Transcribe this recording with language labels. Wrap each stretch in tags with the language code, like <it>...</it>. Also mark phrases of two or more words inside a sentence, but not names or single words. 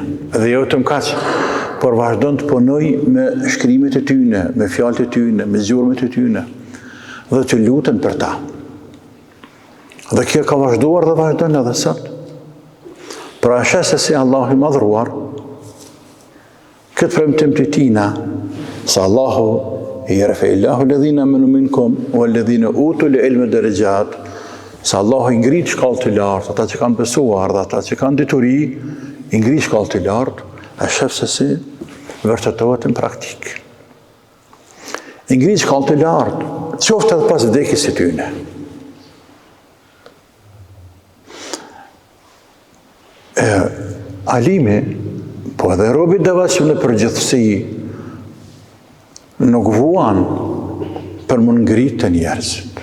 <sq>Dhe jo të mkaq, por vazhdojnë të punoj me shkrimet e tyne, me fjalët e tyne, me zgjurmet e tyne, dhe të lutën për ta. Dhe kjo ka vazhduar dhe vazhdojnë edhe sot. Pra ashe se si Allahu i madhruar, këtë premtim të tina, se Allahu i</sq> <ar>يرفع الله الذين آمنوا منكم والذين أوتوا العلم درجات,</ar> <sq>se Allahu i ngrit shkallë të lartë, ata që kanë besuar dhe ata që kanë dituri, i ngrit shkallë të lartë, a shef se si vërtetohet në praktik. I ngrit shkallë të lartë, qoftë edhe pas vdekjes së tyne. Alimi, po edhe robi devotshëm në përgjithësi, nuk vuan për më ngritë të njerëzit.</sq>